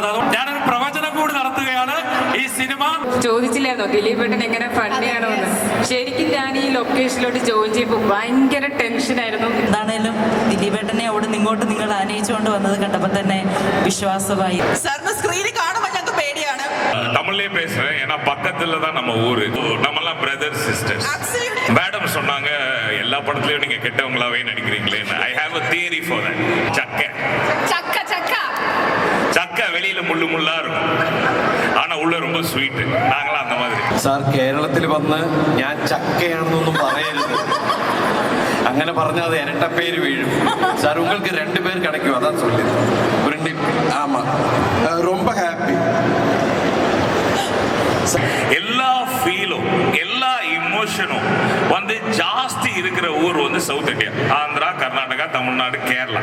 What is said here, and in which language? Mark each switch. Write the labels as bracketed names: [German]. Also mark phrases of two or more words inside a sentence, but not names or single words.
[Malayalam] അതുകൊണ്ട് ഞാനൊരു പ്രവചനം കൂടി നടത്തുകയാണ്. ഈ സിനിമ ചോദിച്ചില്ലായിരുന്നോ ദിലീപേട്ടൻ എങ്ങനെ ഫണ്ണിയാണോ എന്ന്? ശരിക്കും ഞാൻ ഈ ലൊക്കേഷനിലോട്ട് ജോയിൻ ചെയ്യുമ്പോൾ ഭയങ്കര ടെൻഷനായിരുന്നു. എന്താണേലും ദിലീപേട്ടനെ അവിടെ നിങ്ങോട്ട് നിങ്ങൾ ആനയിച്ചുകൊണ്ട് വന്നത് കണ്ടപ്പോൾ തന്നെ വിശ്വാസമായി. സാറിന് സ്ക്രീനിൽ കാണുമ്പോൾ ഞങ്ങൾക്ക് പേടിയാണ്. [Tamil] தமிழ்லயே பேசுறேன், ஏன்னா பக்கத்துல தான் நம்ம ஊரு, நம்மலாம் பிரதர் சிஸ்டர்ஸ். மேடம் சொன்னாங்க எல்லா படத்துலயும் நீங்க கெட்டவங்களாவே நடிக்கிறீங்களே. [English] I have a theory for that. [Tamil] சக்க வெளியில முள்ளு முள்ளா இருக்கும், ஆனா உள்ள ரொம்ப ஸ்வீட். நாங்களாம் அந்த மாதிரி. [Malayalam] സാർ കേരളത്തിൽ വന്ന് ഞാൻ ചക്കയാണെന്നൊന്നും പറയരുത്. അങ്ങനെ പറഞ്ഞാൽ അത് ഇരട്ട പേര് വീഴും. [Tamil] സാർ உங்களுக்கு 2 பேர் கிடைக்கும், அதான் சொல்லி. ஆமா, ரொம்ப ஹாப்பி. எல்லா ஃபீலும் எல்லா இமோஷனும் வந்து ஜாஸ்தி இருக்கிற ஊர் வந்து சவுத் இந்தியா, ஆந்திரா, கர்நாடகா, தமிழ்நாடு, கேரளா.